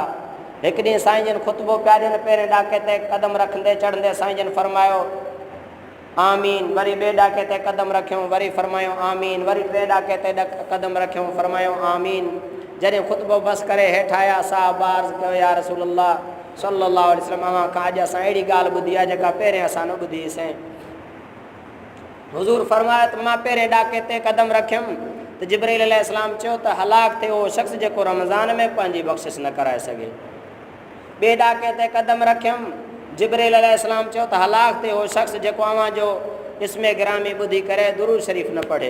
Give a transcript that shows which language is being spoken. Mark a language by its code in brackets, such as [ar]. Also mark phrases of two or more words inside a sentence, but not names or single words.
[sd] हिकु ॾींहुं साईं जन ख़ुतबो पिया ॾियनि, पहिरें ॾाके ते क़दम रखंदे चढ़ंदे साईं जन फ़रमायो आमीन, वरी ॿिए ॾाके ते क़दम रखियूं, वरी फ़रमायो आमीन, वरी 3 ॾाके ते क़दम रखियूं, फ़रमायो आमीन। जॾहिं ख़ुतबो बसि करे हेठि आया, साहबा अर्ज़ु कयो [ar] يا رسول الله صلى الله عليه وسلم, [sd] अव्हां खां अॼु असां अहिड़ी ॻाल्हि ॿुधी आहे जेका पहिरें असां न ॿुधी हुईसीं। हुज़ूर फ़रमायो त मां पहिरें ॾाके ते क़दम रखियुमि त जिब्रील अलैहिस्सलाम चयो त हलाक थिए उहो शख़्स जेको रमज़ान में पंहिंजी बख़्शिश न कराए सघे। ॿिए ॾाके ते क़दम रखियुमि, जिब्रील अलैहिस्सलाम चयो त हलाक थिए उहो शख़्स जेको अव्हां जो इस्मे गिरामी ॿुधी करे दुरूद शरीफ़ न पढ़े।